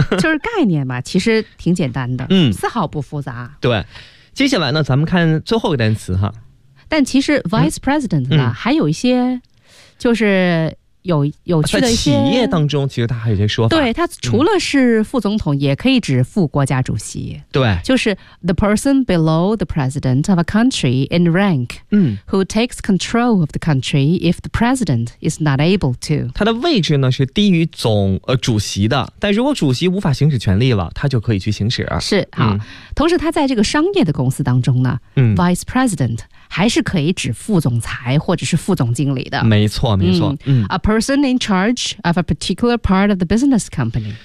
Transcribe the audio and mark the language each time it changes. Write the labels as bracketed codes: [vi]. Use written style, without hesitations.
[zh] 就是概念嘛，其实挺简单的，丝毫不复杂。对，接下来呢咱们看最后一个单词哈。但其实 Vice President 呢，还有一些就是有趣的一些，在企业当中其实他还有一些说法。对，他除了是副总统，也可以指副国家主席。对，就是 [en] The person below the president of a country in rank who takes control of the country if the president is not able to。 [zh] 他的位置呢是低于总主席的，但如果主席无法行使权力了，他就可以去行使。是，好，同时他在这个商业的公司当中呢，Vice President还是可以指副总裁或者是副总经理的。没错没错。 [en] A person in charge of a particular part of the business company，